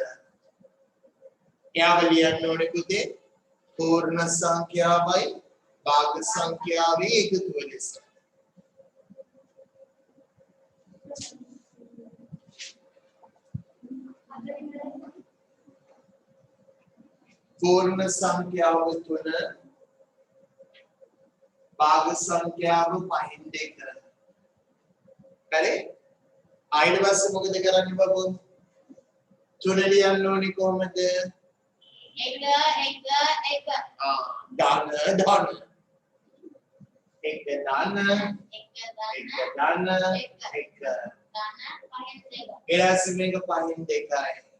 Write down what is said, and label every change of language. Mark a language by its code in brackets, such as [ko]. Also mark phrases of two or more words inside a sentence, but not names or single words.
[si] එයාව ලියන්න ඕනේ පුතේ පූර්ණ සංඛ්‍යාවයි භාග සංඛ්‍යාවේ එකතුව ලෙස. පූර්ණ සංඛ්‍යාව 3 භාග සංඛ්‍යාව 5න් 2. හරි? ඊට පස්සේ මොකද කරන්නේ බබෝ? 3 ලියන්න ඕනේ කොහමද? 1 දාන 1 එරාසි මේක 5න් 2යි.